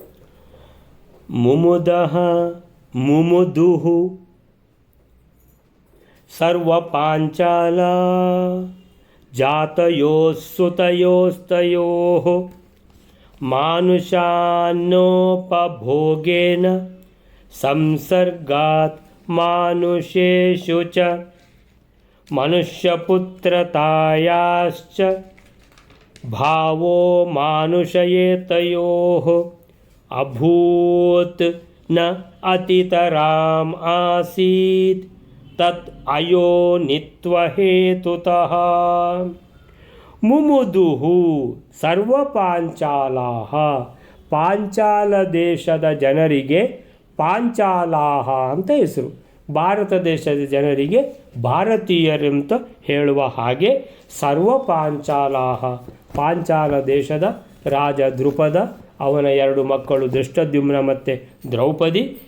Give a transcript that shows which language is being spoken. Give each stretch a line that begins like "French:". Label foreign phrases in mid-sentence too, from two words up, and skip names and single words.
Sanskrit: ಮುಮುದುಃ ಸರ್ವ ಪಾಂಚಾಲ ಜಾತಯೋಸ್ತಯೋಸ್ತಯೋಃ ಮಾನುಷಾನ್ನೋಪಭೋಗೇನ ಸಂಸರ್ಗಾತ್ ಮಾನುಷೇಷು ಚ ಮನುಷ್ಯಪುತ್ರತಾಯಾಶ್ಚ ಭಾವೋ ಮಾನುಷಯೇತಯೋಃ ಅಭೂತ್ ನ ಅತಿತರಾಮ್ ಆಸೀತ್ ತತ್ ಅಯೋನಿತ್ವಹೇತುತಃ. ಮುಮುದುಃ ಸರ್ವ ಪಾಂಚಾಲಾಃ,
Kannada: ಪಾಂಚಾಲ ದೇಶದ ಜನರಿಗೆ ಪಾಂಚಾಲಾಹ ಅಂತ ಹೆಸರು. ಭಾರತ ದೇಶದ ಜನರಿಗೆ ಭಾರತೀಯರಂತ ಹೇಳುವ ಹಾಗೆ
Sanskrit: ಸರ್ವ ಪಾಂಚಾಲಾಹ,
Kannada: ಪಾಂಚಾಲ ದೇಶದ ರಾಜ ದ್ರುಪದ, ಅವನ 2 ಮಕ್ಕಳು ದೃಷ್ಟದ್ಯುಮ್ನ ಮತ್ತು ದ್ರೌಪದಿ,